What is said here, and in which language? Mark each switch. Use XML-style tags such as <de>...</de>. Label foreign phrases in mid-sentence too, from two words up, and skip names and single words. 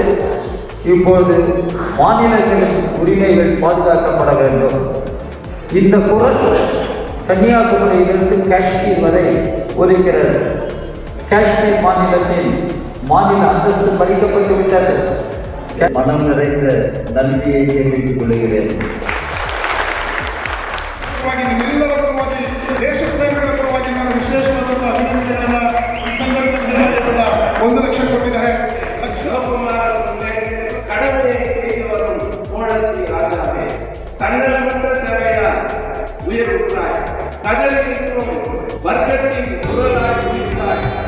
<ta>இப்போது மாநிலங்களின் உரிமைகள் பாதுகாக்கப்பட வேண்டும். இந்த குரல் கன்னியாகுமரியிலிருந்து காஷ்மீர் வரை ஒலிக்கிறது. காஷ்மீர் மாநிலத்தின் மாநில அந்தஸ்து பறிக்கப்பட்டு விட்டது. மனம் நிறைந்த நன்றியை தெரிவித்துக் கொள்கிறேன்.</ta> <kn>ಒಂದು ಲಕ್ಷ ಕೊಟ್ಟಿದ್ದಾರೆ.</kn> <ta>தன்னலமற்ற சேவையால் உயர்வுற்றாய், கதலிலும் வர்க்கத்தின் குரலாய் உயிர்த்தாய்.</ta>